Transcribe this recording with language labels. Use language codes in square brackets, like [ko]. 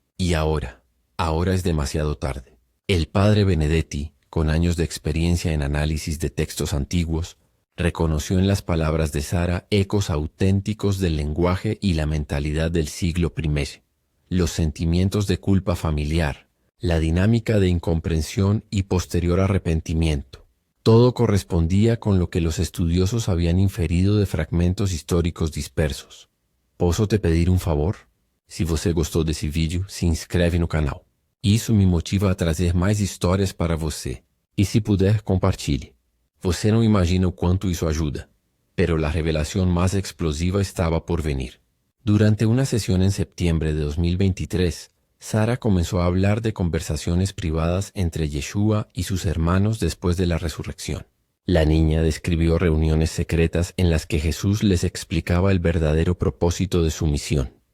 [es] Y ahora es demasiado tarde. El padre Benedetti, con años de experiencia en análisis de textos antiguos, reconoció en las palabras de Sara ecos auténticos del lenguaje y la mentalidad del siglo I. Los sentimientos de culpa familiar, la dinámica de incomprensión y posterior arrepentimiento. Todo correspondía con lo que los estudiosos habían inferido de fragmentos históricos dispersos. [pt] Posso te pedir um favor? Se você gostou desse vídeo, se inscreve no canal. Isso me motiva a trazer mais histórias para você. E se puder, compartilhe. Você não imagina o quanto isso ajuda. [es] Pero la revelación más explosiva estaba por venir. Durante una sesión en septiembre de 2023, Sara comenzó a hablar de conversaciones privadas entre Yeshua y sus hermanos después de la resurrección. La niña describió reuniones secretas en las que Jesús les explicaba el verdadero propósito de su misión.